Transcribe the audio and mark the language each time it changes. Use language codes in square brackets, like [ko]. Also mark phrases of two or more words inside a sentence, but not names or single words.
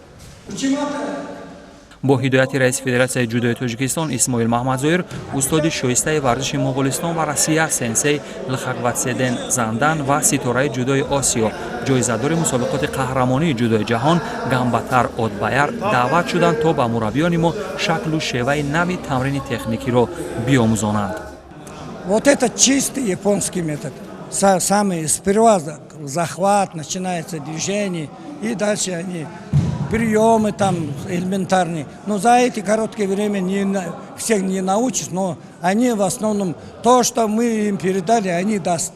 [tg] бо ҳидояти раиси федератсияи ҷудои тоҷикистон Исмоил Маҳмадзоир, устоди шоистаи варзиши Моғолистон ва Россия сенсей Лхагватседен Зандан ва ситораи ҷудои Осиё, ҷоизадори мусобиқоти қаҳрамонии ҷудои ҷаҳон Гамбатар Отбаяр даъват шуданд то ба мураббиёни мо шаклу шеваи нави тамрини техникиро биомӯзонанд. [ru] Вот это чистый японский метод. Самый сперва захват, начинается движение, и дальше они приемы там элементарные. Но за эти короткое время всех не научишь, но они в основном то, что мы им передали, они даст.